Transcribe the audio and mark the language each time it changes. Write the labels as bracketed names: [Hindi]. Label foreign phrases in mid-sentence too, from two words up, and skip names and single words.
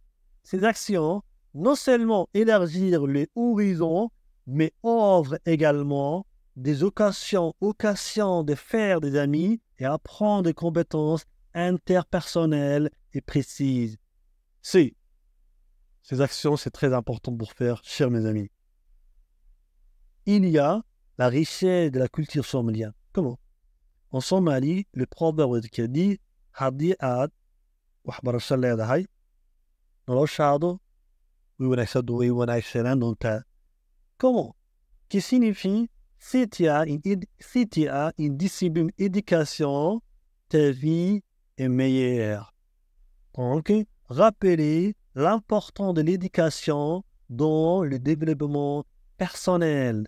[French] Ces actions non seulement élargir les horizons, mais offrent également des occasions de faire des amis et apprendre des compétences interpersonnelles et précises. Ces actions, c'est très important pour faire, chers mes amis. Il y a la richesse de la culture somalienne. Comment? En Somalie, le proverbe qui dit « [Somali] Haddii aad waxbarasho leedahay, noloshaadu way wanaagsanaan doontaa ». [French] Comment? Qui signifie si tu as une discipline éducation, ta vie est meilleur. Donc, rappelez l'importance de l'éducation dans le développement personnel.